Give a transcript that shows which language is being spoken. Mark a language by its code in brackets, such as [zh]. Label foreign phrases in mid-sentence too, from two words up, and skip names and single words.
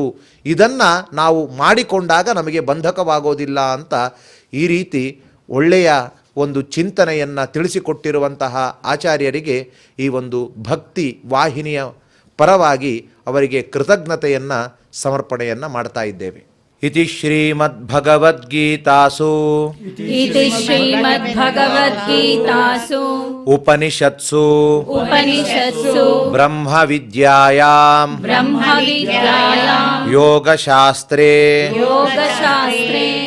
[kn] ಇದನ್ನು ನಾವು ಮಾಡಿಕೊಂಡಾಗ ನಮಗೆ ಬಂಧಕವಾಗೋದಿಲ್ಲ ಅಂತ ಈ ರೀತಿ ಒಳ್ಳೆಯ ಒಂದು ಚಿಂತನೆಯನ್ನು ತಿಳಿಸಿಕೊಟ್ಟಿರುವಂತಹ ಆಚಾರ್ಯರಿಗೆ ಈ ಒಂದು ಭಕ್ತಿ ವಾಹಿನಿಯ ಪರವಾಗಿ ಅವರಿಗೆ ಕೃತಜ್ಞತೆಯನ್ನು ಸಮರ್ಪಣೆಯನ್ನು ಮಾಡ್ತಾ ಇದ್ದೇವೆ. [sa] इति श्रीमद्भगवद्गीतासु इति श्रीमद्भगवद्गीतासु उपनिषत्सु उपनिषत्सु ब्रह्मविद्यायां ब्रह्मविद्यायां योगशास्त्रे योगशास्त्रे